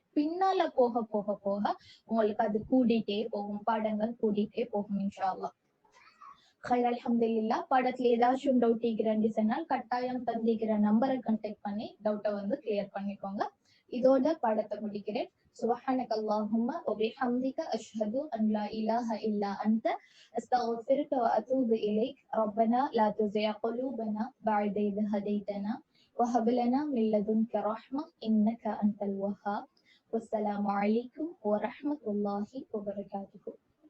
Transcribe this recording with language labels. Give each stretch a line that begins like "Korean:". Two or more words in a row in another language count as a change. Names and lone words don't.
Tamil: பின்னால போக போக போக உங்களுக்கு அது கூடிட்டே போகும், பாடங்கள் கூடிட்டே போகும்
Arabic: إن شاء الله.
Tamil: அல்ஹம்துலில்லாஹ். பாடத்துல ஏதாச்சும் டவுட் இருக்கிறேன்னு சொன்னால் கட்டாயம் தந்திக்கிற நம்பரை கான்டாக்ட் பண்ணி டவுட்டை வந்து கிளியர் பண்ணிக்கோங்க. இதோட பாடத்தை முடிக்கிறேன்.
Arabic: سبحانك اللهم وبحمدك أشهد أن لا إله إلا أنت أستغفرك وأتوب إليك. ربنا لا تزغ قلوبنا بعد إذ هديتنا وهب لنا من لدنك رحمة إنك أنت الوهاب. والسلام عليكم ورحمة الله وبركاته.